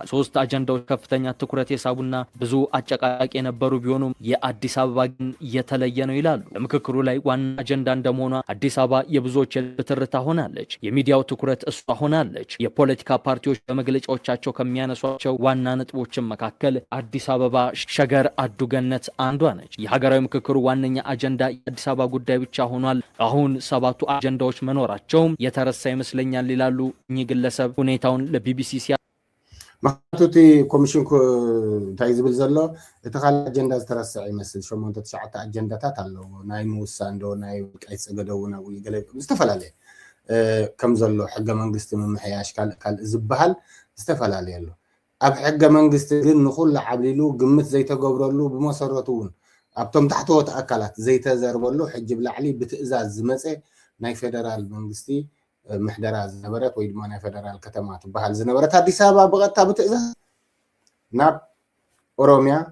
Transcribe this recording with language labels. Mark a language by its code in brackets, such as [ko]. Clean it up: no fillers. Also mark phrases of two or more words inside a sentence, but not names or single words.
[am] 3 አጀንዳዎች ከፍተኛ ትኩረት የሳቡና ብዙ አጨቃጫቂ የነበሩ ቢሆኑም የአዲስ አበባ ግን የተለየ ነው ይላሉ። በምክክሩ ላይ ዋና አጀንዳ እንደመሆኗ አዲስ አበባ የብዙዎች የልብ ትርታ ሆናለች። የሚዲያው ትኩረት እሷ ሆናለች። የፖለቲካ ፓርቲዎች በመግለጫዎቻቸው ከሚያነሷቸው ዋና ነጥቦችን መካከል አዲስ አበባ ሸገር አዱገነት አንዷ ነች። ሀገራዊ ምክክሩ ዋነኛ አጀንዳ የአዲስ አበባ ጉዳይ ብቻ ሆኗል። አሁን 7ቱ አጀንዳዎች መኖራቸውም የተረሳ ይመስለኛል ይላሉ እኚህ ግለሰብ ሁኔታውን ለቢቢሲ [ti] ማቱቲ ኮሚሽን እንታይ ዝብል ዘሎ እቲ ካልእ አጀንዳ ዝተረስዐ ይመስል 8-9 አጀንዳታት ኣለዎ ናይ ምውሳን ዶ ናይ ወልቃይት ፀገደ እውን ኣብኡ ገለ ዝተፈላለየ ከም ዘሎ ሕገ መንግስቲ ምምሕያሽ ካልእ ዝበሃል ዝተፈላለየ ኣሎ ኣብ ሕገ መንግስቲ ግን ንኹሉ ዓብሊሉ ግምት ዘይተገብረሉ ብመሰረቱ እውን ኣብቶም ታሕተዎት ኣካላት ዘይተዘርበሉ ሕጂ ብላዕሊ ብትእዛዝ ዝመፀ ናይ ፌደራል መንግስቲ ምሕደራ ዝነበረት ወይ ድማ ናይ ፌደራል ከተማ ትበሃል ዝነበረት አዲስ አበባ ብቐጥታ ብትእዛዝ ናብ ኦሮሚያ